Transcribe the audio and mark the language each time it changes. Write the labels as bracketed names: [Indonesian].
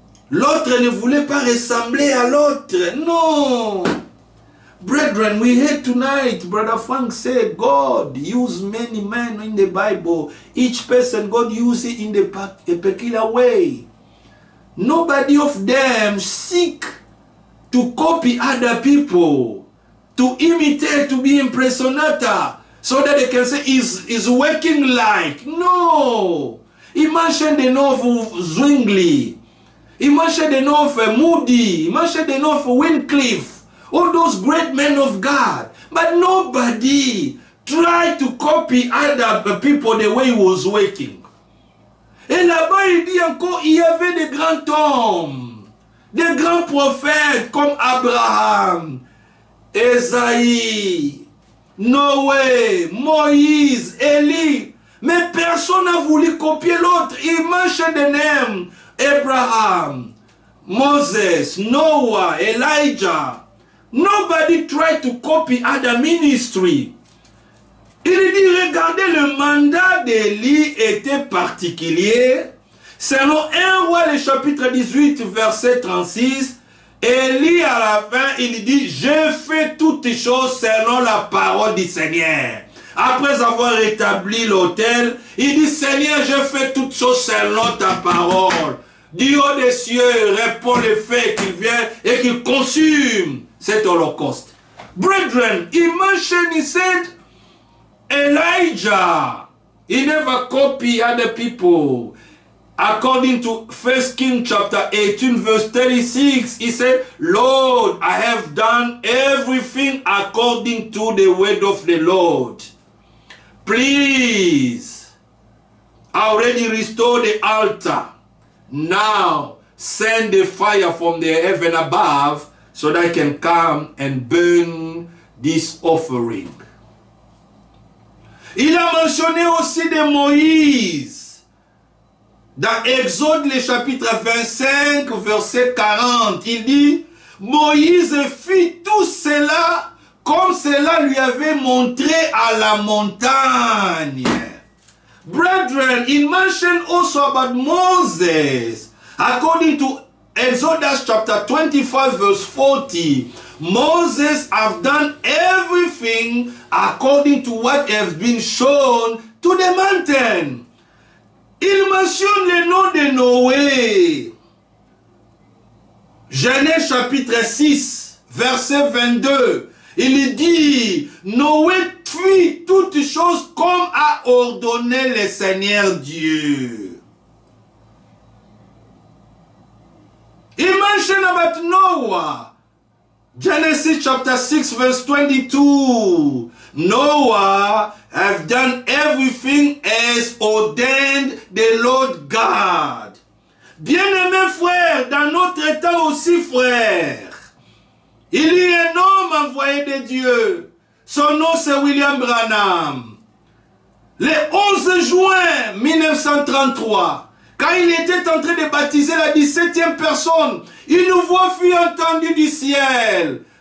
[French] L'autre ne voulait pas ressembler à l'autre. Non. [English] Brethren, we heard tonight, Brother Frank said, God used many men in the Bible. Each person, God used it in a peculiar way. Nobody of them seek to copy other people. to imitate, to be impressionator, so that they can say is working like. No. [French] Il mentionne des noms Zwingli. Il mentionne des noms Moody. Il mentionne des noms Wycliffe. [English] All those great men of God. But nobody tried to copy other people the way he was working. [French] Et là-bas, il dit encore, il y avait des grands hommes, des grands prophètes comme Abraham, Esaïe, Noé, Moïse, Élie. Mais personne n'a voulu copier l'autre. Il mentionne des noms. Abraham, Moses, Noah, Elijah. Nobody tried to copy other ministry. Il dit, regardez, le mandat d'Élie était particulier. Selon 1 Roi, le chapitre 18, verset 36, Élie, à la fin, il dit, je fais toutes choses selon la parole du Seigneur. Après avoir rétabli l'autel, il dit, Seigneur, je fais toutes choses selon ta parole. Du haut des cieux, répond le fait qu'il vient et qu'il consume cet holocauste. [English] Brethren, he mentioned, he said, Elijah, he never copied other people. According to 1 Kings chapter 18 verse 36, he said, Lord, I have done everything according to the word of the Lord. Please, I already restored the altar. Now, send the fire from the heaven above so that I can come and burn this offering. [French] Il a mentionné aussi de Moïse. Dans Exode, le chapitre 25, verset 40, il dit, Moïse fit tout cela comme cela lui avait montré à la montagne. [English] Brethren, it mentioned also about Moses. According to Exodus chapter 25 verse 40, Moses have done everything according to what has been shown to the mountain. [French] Il mentionne le nom de Noé. Genèse chapitre 6, verset 22. Il dit, Noé fit toutes choses comme a ordonné le Seigneur Dieu. [English] He mentioned about Noah. Genesis chapter 6 verse 22. Noah have done everything as ordained the Lord God. [French] Bien-aimés frères, dans notre temps aussi frères, il y a un homme envoyé de Dieu. Son nom c'est William Branham. Le 11 juin 1933, quand il était en train de baptiser la 17e personne, une voix fut entendue du ciel.